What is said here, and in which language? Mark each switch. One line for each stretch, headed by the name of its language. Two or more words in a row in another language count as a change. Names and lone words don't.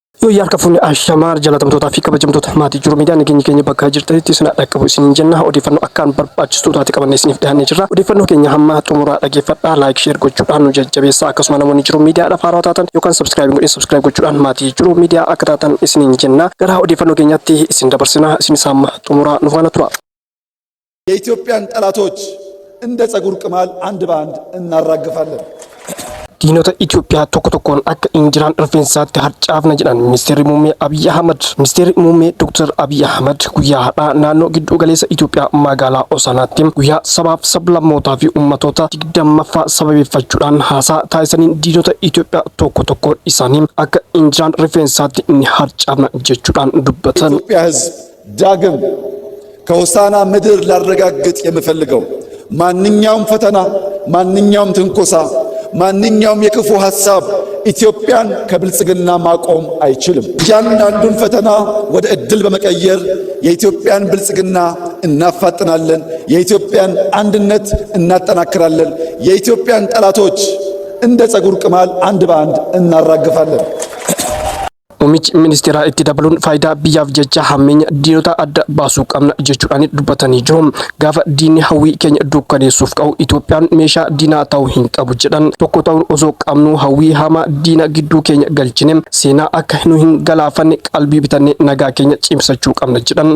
Oromo: Fayyaa harkafuun ashamaa jalatamtoota fi kabajamtoota maatii jiru miidiyaan keenya bakka jirtanitti sina dhaqqabu isin jenna odeeffannoo akkaan barbaachistu taate qabannee isiniif dhiyaannee jirra. Odeeffannoo keenya hamma xumuraa dhaggeeffadhaa
English: laayik sheer
Oromo: gochuudhaan nu jajjabeessaa akkasuma namoonni jiru miidiyaadhaaf haaraa taatan yookaan sabskiraayib gochuudhaan maatii jiru miidiyaa akka taatan isin jenna. Gara odeeffannoo keenyaatti isin dabarsina isinis hamma xumuraa nu faana tura.
Amharic: የኢትዮጵያን ጠላቶች እንደ ጸጉር ቅማል አንድ በአንድ እናራግፋለን።
Oromo: Diinota Itoophiyaa tokko tokkoon akka injiraan rifeensaatti harcaafna jedhan Ministeerri Muummee Abiy Ahmed. Ministeerri Muummee Dr. Abiy Ahmed guyyaa har'aa naannoo giddu galeessa Itoophiyaa magaalaa Hosaanaatti guyyaa sabaaf sablammootaa fi ummatoota 20ffaa sababeeffachuudhaan haasaa taasisaniin diinota Itoophiyaa tokko tokkoon isaanii akka injiraan rifeensaatti inni harcaafna jechuudhaan dubbatan.
Amharic: ኢትዮጵያ ሕዝብ ዳግም ከሆሳና ምድር ላረጋግጥ የምፈልገው ማንኛውም ፈተና ማንኛውም ትንኮሳ ማንኛውም የክፉ ሐሳብ ኢትዮጵያን ከብልጽግና ማቆም አይችልም። እያንዳንዱን ፈተና ወደ ዕድል በመቀየር የኢትዮጵያን ብልጽግና እናፋጥናለን። የኢትዮጵያን አንድነት እናጠናክራለን። የኢትዮጵያን ጠላቶች እንደ ጸጉር ቅማል አንድ በአንድ እናራግፋለን።
Oromo: Muummichi ministeeraa itti dabaluun faayidaa biyyaaf jecha hammeenya diinota adda baasuu qabna jechuudhaan dubbatanii jiru. Gaafa diinni hawwii keenya dukkaneessuuf ka'u Itoophiyaan meeshaa diinaa ta'uu hin qabu jedhan. Tokko ta'uun osoo qabnu hawwii hamaa diina gidduu keenya galchine seenaa akka nu hin galaafanne qalbii bitannee nagaa keenya cimsachuu qabna jedhan.